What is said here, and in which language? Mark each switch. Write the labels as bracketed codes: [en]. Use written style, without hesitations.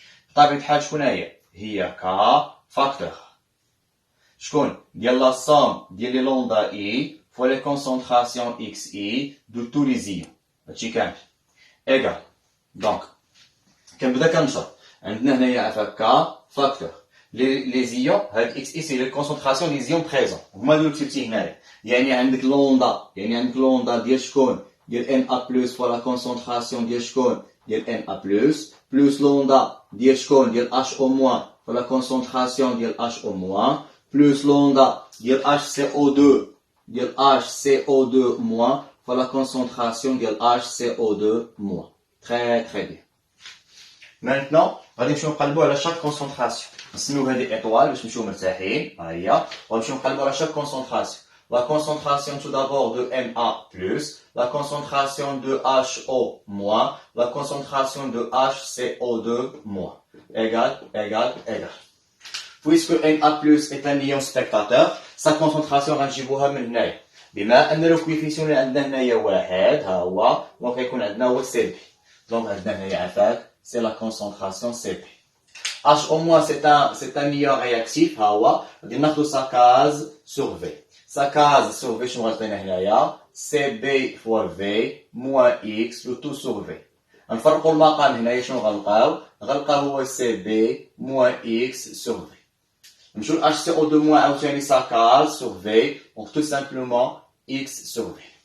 [ar] بطبيعة الحال شكون هي K facteur. شكون ديال [fr] la somme ديال لي لوندا I fois les concentrations XI de tous les ions. [ar] هادشي كامل égal. Donc كنبدا كنشرح. عندنا هنايا عفاك K facteur. [fr] Les ions [ar] هاد [fr] XI c'est les concentrations des ions présents. [ar] هما اللي كتبتي هنايا. [fr] يعني عندك لوندا [ar] ديال شكون؟ ديال [fr] Na+ fois la concentration ديال شكون؟ ديال Na+, plus لوندا ديال شكون؟ ديال HO- fois la concentration ديال HO-, plus لوندا ديال HCO2 ديال HCO2- fois la concentration ديال HCO2-. Très très bien. [ar] Maintenant, غادي نمشيو نقلبوا على [fr] chaque concentration. [ar] نسميو هذه étoile باش نمشيو مرتاحين. ها هي. غنمشيو نقلبوا على chaque concentration. [fr] La concentration tout d'abord de Na+, la concentration de HO-, la concentration de HCO2-. Égal. Puisque Na+ est un ion spectateur, sa concentration [ar] غنجيبوها من هنايا. بما أن [fr] le coefficient [ar] اللي عندنا هنايا واحد ها هو، دونك غيكون عندنا هو Cp. دونك عندنا هنايا عفاك [fr] c'est la concentration Cp. HO- c'est un ion réactif [ar] ها هو، غادي ناخذ [fr] sa case sur V. Sa case sur V [ar] شنو غتعطينا هنايا؟ [fr] CB fois V moins X le tout sur V. [ar] غنفرقوا المقام هنايا شنو غنلقاو؟ غنلقاو هو [fr] CB moins X sur V. [ar] نمشيو ل HCO2- عاوتاني [fr] sa case sur V, [ar] donc tout simplement X sur V.